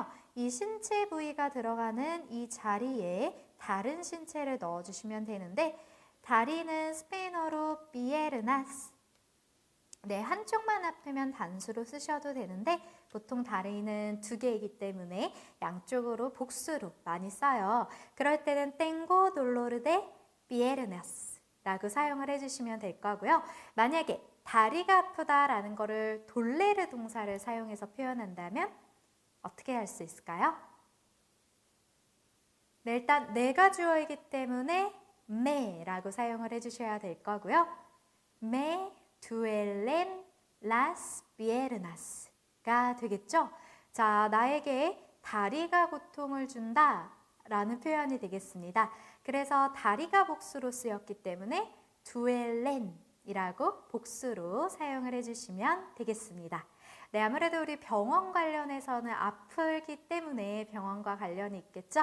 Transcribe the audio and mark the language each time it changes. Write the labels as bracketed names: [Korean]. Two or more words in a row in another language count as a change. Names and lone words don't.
[Korean] 이 신체 부위가 들어가는 이 자리에 다른 신체를 넣어주시면 되는데 다리는 스페인어로 피에르나스. 네, 한쪽만 아프면 단수로 쓰셔도 되는데 보통 다리는 2개이기 때문에 양쪽으로 복수로 많이 써요. 그럴 때는 [Spanish] tengo dolor de piernas [Korean] 라고 사용을 해주시면 될 거고요. 만약에 다리가 아프다라는 거를 돌레르 동사를 사용해서 표현한다면 어떻게 할 수 있을까요? 네, 일단 내가 주어이기 때문에 me라고 사용을 해주셔야 될 거고요. [Spanish] me duelen las piernas가 되겠죠? [Korean] 자, 나에게 다리가 고통을 준다 라는 표현이 되겠습니다. 그래서 다리가 복수로 쓰였기 때문에 duelen 이라고 복수로 사용을 해주시면 되겠습니다. 네, 아무래도 우리 병원 관련해서는 아프기 때문에 병원과 관련이 있겠죠.